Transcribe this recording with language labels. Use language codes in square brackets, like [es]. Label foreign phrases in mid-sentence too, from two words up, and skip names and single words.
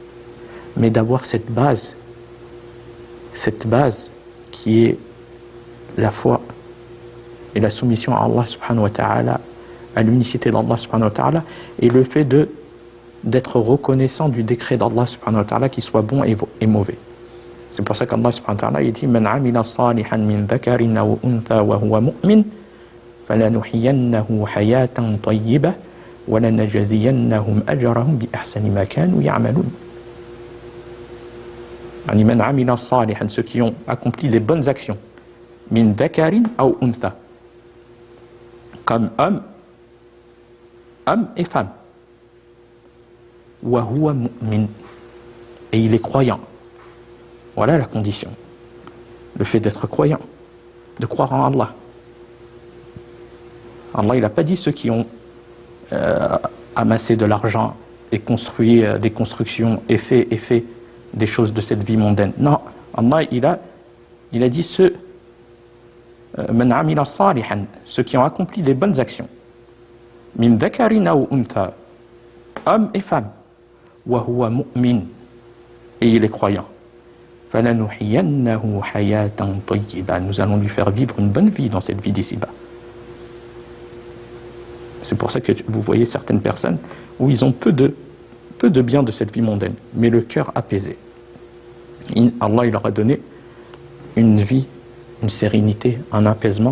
[fr] Mais d'avoir cette base qui est la foi et la soumission à [ar] الله سبحانه وتعالى, [fr] à l'unicité d' [ar] الله سبحانه وتعالى, [fr] et le fait d'être reconnaissant du décret d' [ar] الله سبحانه وتعالى [fr] qui soit bon et mauvais. C'est pour ça [ar] qu' الله سبحانه وتعالى [fr] il dit [ar] من عمل صالحا من ذكر أو أنثى وهو مؤمن فلنحيينه حياة طيبة ولنجزينهم أجرهم بأحسن ما كانوا يعملون. من عمل صالحا, [fr] ceux qui ont accompli les bonnes actions, [ar] من ذكر أو أنثى, [fr] comme homme et femme, [ar] وهو مؤمن, [fr] et il est croyant. Voilà la condition. Le fait d'être croyant, de croire en Allah. Allah, il n'a pas dit ceux qui ont amassé de l'argent et construit des constructions et fait des choses de cette vie mondaine. Non, Allah, il a dit ceux [ar] من عمل صالحا, [fr] ceux qui ont accompli des bonnes actions. [ar] من ذكر أو أنثى, [fr] homme et femme. [ar] وهو مؤمن, [fr] et il est croyant. [ar] فَلَنُحْيَنَّهُ حَيَاةً طَيِّبًا, [fr] nous allons lui faire vivre une bonne vie dans cette vie d'ici-bas. C'est pour ça que vous voyez certaines personnes où ils ont peu de biens de cette vie mondaine, mais le cœur apaisé. Allah il leur a donné une vie, une sérénité, un apaisement.